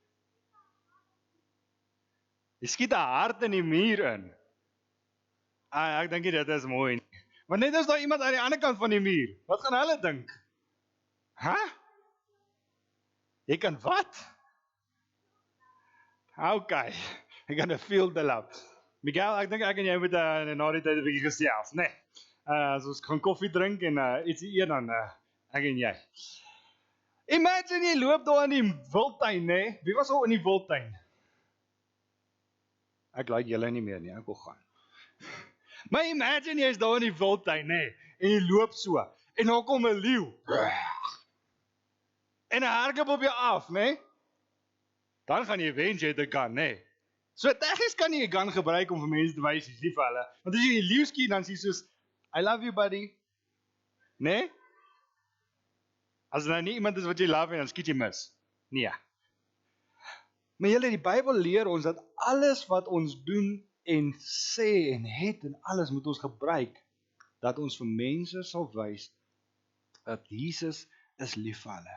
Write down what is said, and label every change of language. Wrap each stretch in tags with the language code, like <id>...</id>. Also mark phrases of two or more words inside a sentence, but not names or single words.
<af>Jy skiet 'n hart in die muur in. Ek dink dit is mooi. Maar net as daar iemand aan die ander kant van die muur, wat gaan hulle dink? Jy kan wat? Okay, ek gaan</af> <en>feel the love.</en> <af>Miguel, ek dink ek en jy moet na die tyd 'n bietjie gesels, né? As ons gaan koffie drink en ietsie eet dan ek en jy. Imagine jy loop daar in die wildtuin, né? Wie was al in die wildtuin? Ek like julle nie meer nie, ek wil gaan. Maar imagine jy is daar in die wildtuin, né? En jy loop so, en dan kom 'n leeu. En hy hardloop op jou af, né? Dan gaan jy wens jy het 'n gun, né? So tegnies kan jy 'n gun gebruik om vir mense te wys jy's lief vir hulle. Want as jy 'n leeu skiet, dan is jy soos,</af> <en>I love you buddy.</en> <af>Né? As nou nie iemand is wat jy love, dan skiet jy mis. Nee. Maar julle, die Bybel leer ons dat alles wat ons doen en sê en het en alles moet ons gebruik, dat ons vir mense sal wys dat Jesus is lief vir hulle.</af>